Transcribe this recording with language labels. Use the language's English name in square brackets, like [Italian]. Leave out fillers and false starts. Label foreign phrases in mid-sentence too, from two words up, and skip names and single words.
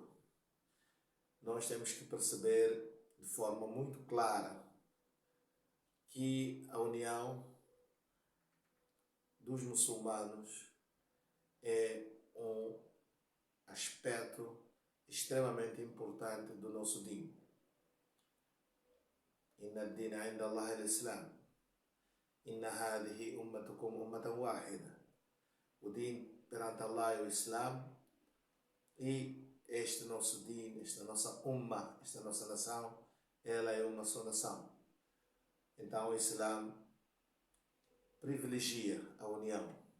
[Portuguese] Nós temos que perceber de forma muito clara que a união dos muçulmanos é um aspecto extremamente importante do nosso Din. [Arabic] إن الدين عند الله الإسلام. إن هذه أمتكم أمة واحدة. [Portuguese] O Din perante Allah é o Islam, e este nosso Din, esta nossa Ummah, esta nossa nação, ela é uma só nação. Então o Islã privilegia a união.